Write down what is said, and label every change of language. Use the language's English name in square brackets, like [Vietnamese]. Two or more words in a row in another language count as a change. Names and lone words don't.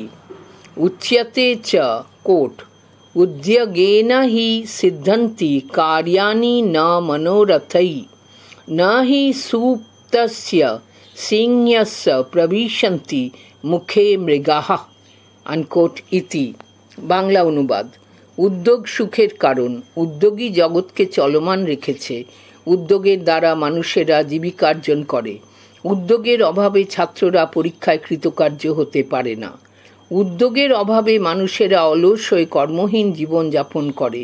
[Sanskrit] उच्यते च, कोट, उद्योगेन हि सिद्धन्ति कार्याणि न मनोरथै, न हि सुप्तस्य सिंहस्य प्रविशन्ति मुखे मृगाः, अनकोट इति। [Bangla] বাংলা অনুবাদ। উদ্যোগ সুখের কারণ। উদ্যোগী জগৎকে চলমান রেখেছে। উদ্যোগের দ্বারা মানুষেরা জীবিকার্জন করে। উদ্যোগের অভাবে ছাত্ররা পরীক্ষায় কৃতকার্য হতে পারে না। উদ্যোগের অভাবে মানুষেরা অলস হয়ে কর্মহীন জীবন যাপন করে।